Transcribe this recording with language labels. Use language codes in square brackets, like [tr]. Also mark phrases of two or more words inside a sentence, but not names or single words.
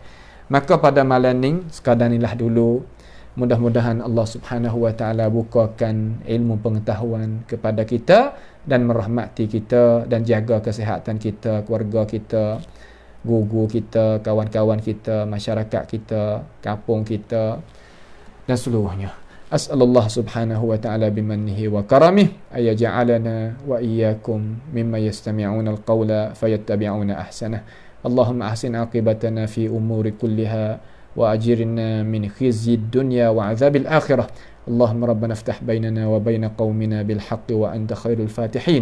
[ms] Maka pada malam ni sekadar inilah dulu. Mudah-mudahan [ar] الله سبحانه وتعالى [ms] bukakan ilmu pengetahuan kepada kita dan merahmati kita dan jaga kesihatan kita, keluarga kita, guru kita, kawan-kawan kita, masyarakat kita, kampung kita dan seluruhnya. [ar] أسأل الله سبحانه وتعالى بمنه وكرمه أن يجعلنا وإياكم ممن يستمعون القول فيتبعون أحسنه. اللهم أحسن عاقبتنا في الأمور كلها وأجرنا من خزي الدنيا وعذاب الآخرة. اللهم ربنا افتح بيننا وبين قومنا بالحق وأنت خير الفاتحين.